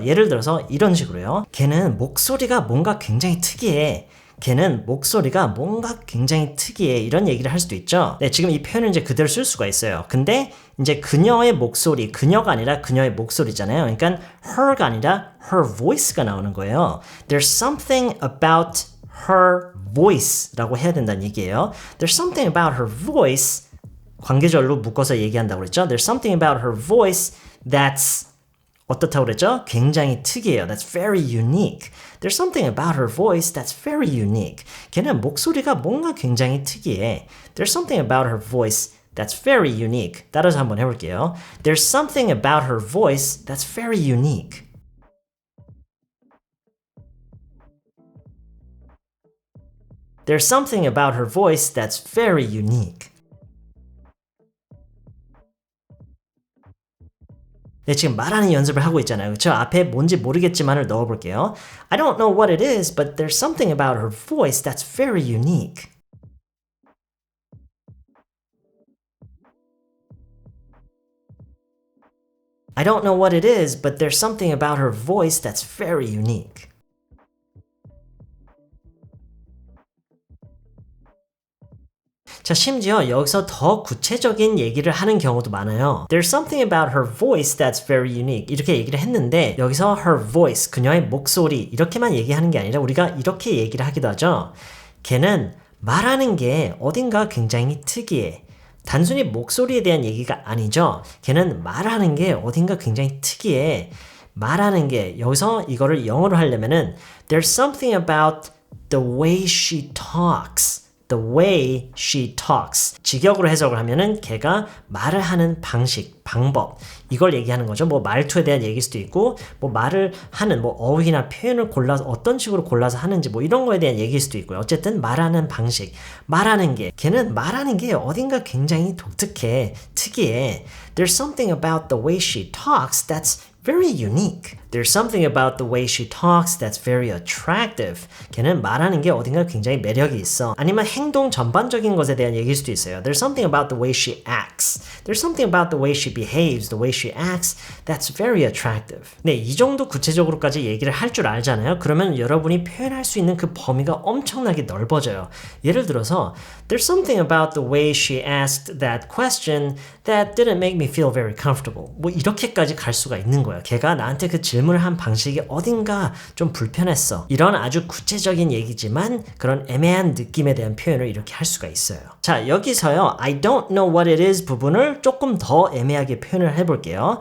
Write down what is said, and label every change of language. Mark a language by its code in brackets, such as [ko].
[ko] 예를 들어서 이런 식으로요. 걔는 목소리가 뭔가 굉장히 특이해. 걔는 목소리가 뭔가 굉장히 특이해. 이런 얘기를 할 수도 있죠. 네, 지금 이 표현을 이제 그대로 쓸 수가 있어요. 근데 이제 그녀의 목소리, 그녀가 아니라 그녀의 목소리잖아요. 그러니까 her가 아니라 her voice가 나오는 거예요. [en] There's something about her voice라고 [ko] 해야 된다는 얘기예요. [en] There's something about her voice [ko] 관계절로 묶어서 얘기한다고 그랬죠. [en] There's something about her voice that's [ko] 어떻다고 그랬죠? 굉장히 특이해요. [en] That's very unique. There's something about her voice that's very unique. [ko] 걔는 목소리가 뭔가 굉장히 특이해. [en] There's something about her voice that's very unique. [ko] 따라서 한번 해볼게요. [en] There's something about her voice that's very unique. There's something about her voice that's very unique. [ko] 네, 지금 말하는 연습을 하고 있잖아요. 그쵸? 앞에 뭔지 모르겠지만을 넣어볼게요. [en] I don't know what it is, but there's something about her voice that's very unique. I don't know what it is, but there's something about her voice that's very unique. [ko] 자, 심지어 여기서 더 구체적인 얘기를 하는 경우도 많아요. [en] There's something about her voice that's very unique. [ko] 이렇게 얘기를 했는데 여기서 her voice, 그녀의 목소리 이렇게만 얘기하는 게 아니라 우리가 이렇게 얘기를 하기도 하죠. 걔는 말하는 게 어딘가 굉장히 특이해. 단순히 목소리에 대한 얘기가 아니죠. 걔는 말하는 게 어딘가 굉장히 특이해. 말하는 게 여기서 이거를 영어로 하려면은 [en] There's something about the way she talks. The way she talks. [ko] 직역으로 해석을 하면은 걔가 말을 하는 방식, 방법 이걸 얘기하는 거죠. 뭐 말투에 대한 얘기일 수도 있고 뭐 말을 하는 뭐 어휘나 표현을 골라서 어떤 식으로 골라서 하는지 뭐 이런 거에 대한 얘기일 수도 있고요. 어쨌든 말하는 방식, 말하는 게 걔는 말하는 게 어딘가 굉장히 독특해, 특이해. [en] There's something about the way she talks that's very unique. There's something about the way she talks that's very attractive. [ko] 걔는 말하는 게 어딘가 굉장히 매력이 있어. 아니면 행동 전반적인 것에 대한 얘기일 수도 있어요. [en] There's something about the way she acts. There's something about the way she behaves, the way she acts that's very attractive. [ko] 네, 이 정도 구체적으로까지 얘기를 할 줄 알잖아요. 그러면 여러분이 표현할 수 있는 그 범위가 엄청나게 넓어져요. 예를 들어서 [en] There's something about the way she asked that question that didn't make me feel very comfortable. [ko] 뭐 이렇게까지 갈 수가 있는 거예요. 걔가 나한테 그 질문을 한 방식이 어딘가 좀 불편했어. 이런 아주 구체적인 얘기지만 그런 애매한 느낌에 대한 표현을 이렇게 할 수가 있어요. 자, 여기서요. [en] I don't know what it is [ko] 부분을 조금 더 애매하게 표현을 해볼게요.